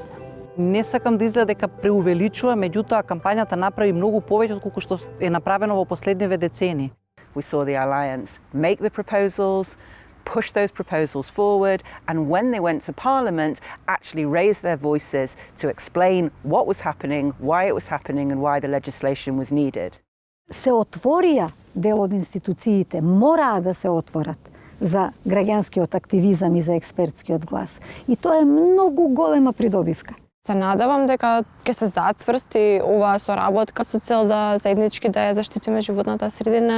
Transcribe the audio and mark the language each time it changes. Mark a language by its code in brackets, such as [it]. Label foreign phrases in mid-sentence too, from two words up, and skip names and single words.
[mk] Не сакам да изгледа дека преувеличува, меѓутоа кампањата направи многу повеќе отколку што е направено во последниве децени. [en] We saw the Alliance make the proposals, push those proposals forward, and when they went to Parliament, actually raise their voices to explain what was happening, why it was happening, and why the legislation was needed. [mk] Се отворија дел од институциите, мораа да се отворат за граѓанскиот активизам и за експертскиот глас. И тоа е многу голема придобивка. Се надевам дека ќе се зацврсти оваа соработка со цел да заеднички да ја заштитиме животната средина.